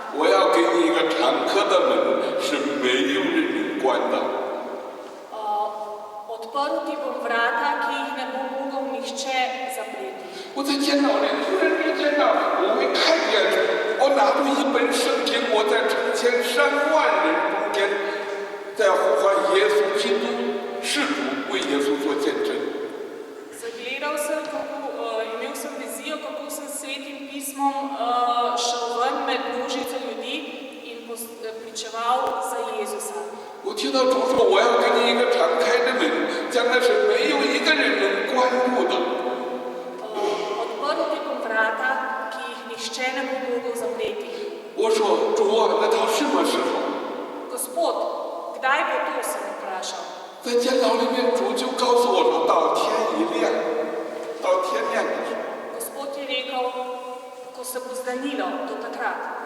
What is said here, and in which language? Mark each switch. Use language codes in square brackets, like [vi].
[zh] 我要给你一个常客的门，是没有人能关的。 [sl] Odprl ti bom vrata, ki jih ne bo mogel nihče zapreti. [zh] 我在监牢里突然之间我会看见，我拿出一本圣经，我在成千上万人中间，在呼唤耶稣基督是主，为耶稣做见证。 [sl] Zagledal sem, imel sem vizijo, kako sem s svetim pismom šel ven med množico ljudi in pričeval za Jezusa. [zh] 我听到主说，我要给你一个敞开的门，将来是没有一个人能关住的。 [sl] Odprl ti bom vrata, ki jih nihče ne bo mogel zapreti. [zh] 我说主啊，那到什么时候？ [sl] Gospod, kdaj bo to, sem vprašal. [zh] 在监牢里面，主就告诉我说，到天一亮，到天亮的时候。 [sl] Gospod je rekel, ko se bo zdanilo, do takrat.